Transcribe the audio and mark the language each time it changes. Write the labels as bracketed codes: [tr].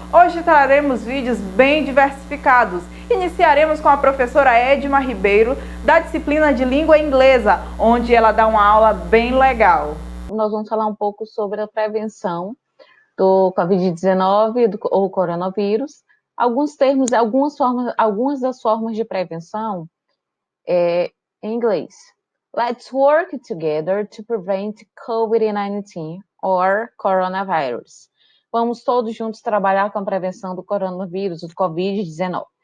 [pt] Hoje traremos vídeos bem diversificados. Iniciaremos com a professora Edma Ribeiro, da disciplina de língua inglesa, onde ela dá uma aula bem legal. Nós vamos falar um pouco sobre a prevenção do Covid-19 ou coronavírus. Alguns termos, algumas das formas de prevenção em inglês. [en] Let's work together to prevent COVID-19 or coronavirus. [pt] Vamos todos juntos trabalhar com a prevenção do coronavírus, do Covid-19.